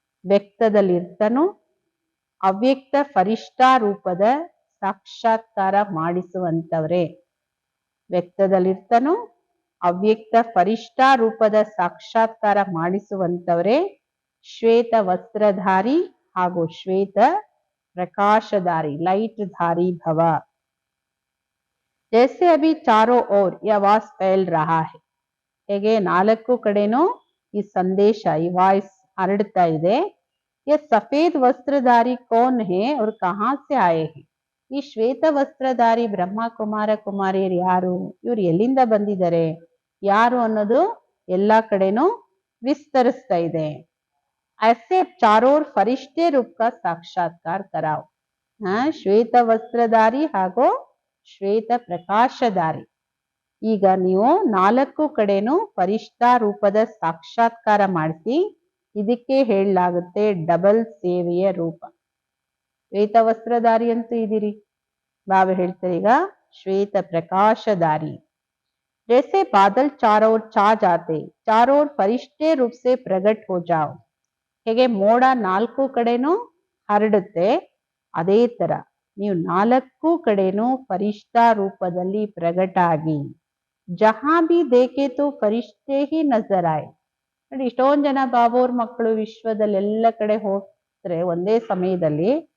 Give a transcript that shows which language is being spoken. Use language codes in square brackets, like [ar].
[kn] ವ್ಯಕ್ತದಲ್ಲಿರ್ತನು ಅವ್ಯಕ್ತ ಫರಿಷ್ಠಾ ರೂಪದ ಸಾಕ್ಷಾತ್ಕಾರ ಮಾಡಿಸುವಂತವ್ರೆ. ವ್ಯಕ್ತದಲ್ಲಿರ್ತನು ಅವ್ಯಕ್ತ ಫರಿಷ್ಠಾ ರೂಪದ ಸಾಕ್ಷಾತ್ಕಾರ ಮಾಡಿಸುವಂತವ್ರೆ ಶ್ವೇತ ವಸ್ತ್ರಧಾರಿ ಹಾಗೂ ಶ್ವೇತ ಪ್ರಕಾಶಧಾರಿ ಲೈಟ್ [hi] धारी भव. जैसे अभी चारों ओर यह आवाज फैल रहा है, [kn] ಹೇಗೆ ನಾಲ್ಕು ಕಡೆನೂ ಈ ಸಂದೇಶ, ಈ ವಾಯ್ಸ್ ಹರಡ್ತಾ ಇದೆ. [hi] ये सफेद वस्त्रधारी कौन है और कहां से आए हैं? [kn] ಈ ಶ್ವೇತ ವಸ್ತ್ರಧಾರಿ ಬ್ರಹ್ಮ ಕುಮಾರ ಕುಮಾರಿಯರು ಯಾರು, ಇವ್ರು ಎಲ್ಲಿಂದ ಬಂದಿದ್ದಾರೆ, ಯಾರು ಅನ್ನೋದು ಎಲ್ಲಾ ಕಡೆನೂ ವಿಸ್ತರಿಸ್ತಾ ಇದೆ. [hi] ऐसे चारों फरिश्ते रूप का साक्षात्कार कराओ. [kn] ಶ್ವೇತ ವಸ್ತ್ರಧಾರಿ ಹಾಗೂ ಶ್ವೇತ ಪ್ರಕಾಶಧಾರಿ. ಈಗ ನೀವು ನಾಲ್ಕು ಕಡೆನೂ ಫರಿಷ್ಠಾ ರೂಪದ ಸಾಕ್ಷಾತ್ಕಾರ ಮಾಡಿಸಿ. ಇದಕ್ಕೆ ಹೇಳಲಾಗುತ್ತೆ ಡಬಲ್ ಸೇವೆಯ ರೂಪ. ಶ್ವೇತ ವಸ್ತ್ರಧಾರಿ ಅಂತೂ ಇದಿರಿ, ಬಾಬಾ ಹೇಳ್ತಾರೆ ಈಗ ಶ್ವೇತ ಪ್ರಕಾಶಧಾರಿ. [hi] जैसे बादल चारों ओर छा जाते, चारों ओर फरिश्ते रूप से प्रकट हो जाओ. [kn] ಹೇಗೆ ಮೋಡ ನಾಲ್ಕು ಕಡೆನೂ ಹರಡುತ್ತೆ, ಅದೇ ತರ ನೀವು ನಾಲ್ಕು ಕಡೆನೂ ಫರಿಷ್ಠಾ ರೂಪದಲ್ಲಿ ಪ್ರಗಟ ಆಗಿ. [hi] ಜಹಾ ಬಿ ದೇಖೆ ತೋ ಫರಿಷ್ಠೆ ಹಿ ನಜರ್ ಆಯೆ. [kn] ನೋಡಿ, ಇಷ್ಟೊಂದ್ ಜನ ಬಾಬೋರ್ ಮಕ್ಕಳು ವಿಶ್ವದಲ್ಲಿ ಎಲ್ಲ ಕಡೆ ಹೋಗ್ತಾರೆ ಒಂದೇ ಸಮಯದಲ್ಲಿ.